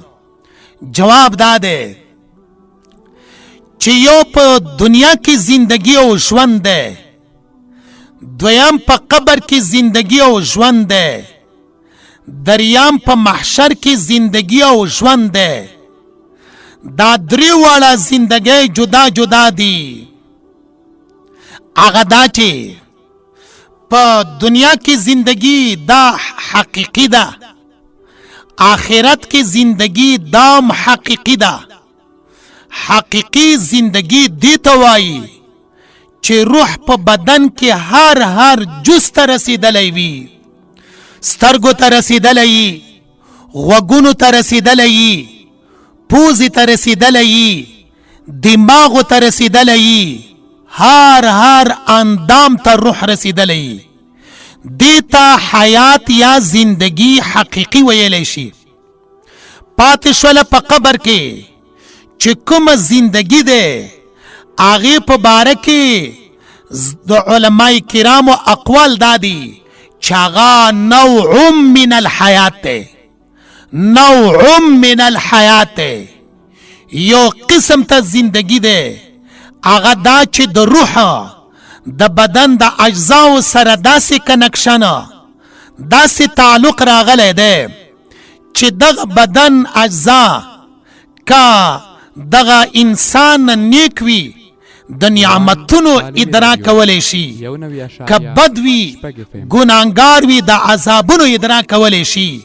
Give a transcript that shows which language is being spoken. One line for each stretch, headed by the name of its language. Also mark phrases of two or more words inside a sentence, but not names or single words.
Pashto: جواب دا دی چې یو په دنیا کې زندگی او ژوند دی، دویم په قبر کې زندگی او ژوند دی، دریم په محشر کې زندگی او ژوند دی. دا درې واړه زندگی جدا جدا دي. هغه دا چې په دنیا کې زندگی دا حقیقی ده، آخرت کې زندگی دام حقیقی ده. حقیقی زندگی دی ته وایي چې روح په بدن کې هر جز ته رسیدلی وي، سترګو ته رسیدلی وي، غوږونو ته رسیدلی وي، پوزې ته رسیدلی وي، دماغو ته رسیدلی وي، هر اندام ته روح رسیدلی وي. دې ته حیات یا زندگی حقیقی ویلی شي. پاتې شوله په قبر کې چې کومه زندگی ده، هغې په باره کې د علماء کرامو اقوال دا دي چې هغه
Arabic: نوع من الحیات
Pashto: ده،
Arabic: نوع من الحیات
Pashto: ده. یو قسم ته زندگی ده، هغه دا چې د روح د بدن د اجزاو سره داسې کنکشن، داسې تعلق راغلی دی چې دغه بدن اجزا که دغه انسان نیک وي د نعمتونو ادراک کولی شي، که بد وي ګناهګار وي د عذابونو ادراک کولی شي.